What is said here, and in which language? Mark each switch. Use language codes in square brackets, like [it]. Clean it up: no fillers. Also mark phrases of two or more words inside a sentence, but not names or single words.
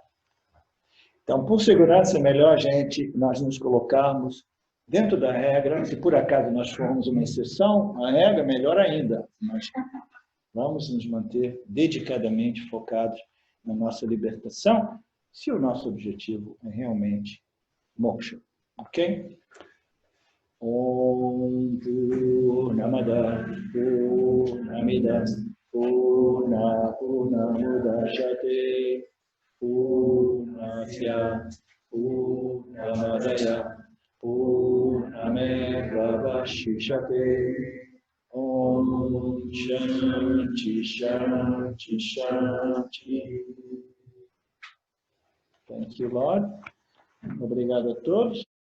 [pt] Então, por segurança, é melhor nós nos colocarmos dentro da regra. Se por acaso nós formos uma exceção à regra, melhor ainda. Nós vamos nos manter dedicadamente focados na nossa libertação, se o nosso objetivo é realmente moksha. Ok? [sa] ॐ पूर्णमदः पूर्णमिदं पूर्णमुदच्यते पूर्णस्य पूर्णमादाय पूर्णमेवावशिष्यते ॐ शान्तिः शान्तिः शान्तिः. [en] Thank you, Lord. [pt] Obrigado a todos.